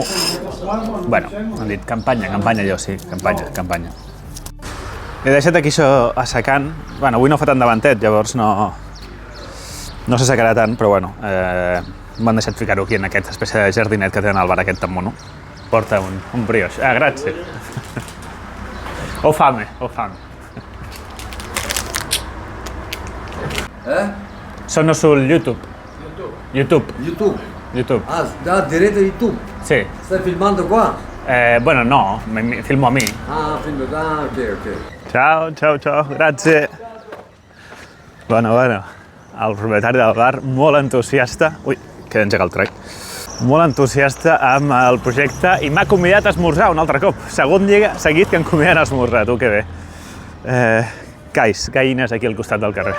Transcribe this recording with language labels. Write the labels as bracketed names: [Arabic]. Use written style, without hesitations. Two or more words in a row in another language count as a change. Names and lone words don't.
[Catalan] Bueno, m'han dit campanya, jo sí, campanya. He deixat aquí això assecant. Bueno, avui no fa tant de ventet, llavors no s'assecarà tant, però bueno, m'han deixat ficar-ho aquí en aquesta espècie de jardinet que tenen al bar aquest tan mono. [Italian] Porta un brioche. Ah, grazie. Ho fame. Sono sul YouTube. YouTube. Ah, da diretto YouTube? Sì. Stai filmando qua? [Catalan] Bueno, no, filmo a mi. Ah, ok. [Italian] Ciao, grazie. [Catalan] Bueno, el propietari del bar, molt entusiasta. Ui, que he engegat el trec. Molt entusiasta amb el projecte i m'ha convidat a esmorzar un altre cop. Segon dia seguit que em conviden a esmorzar, tu, que bé. Gallines aquí al costat del carrer.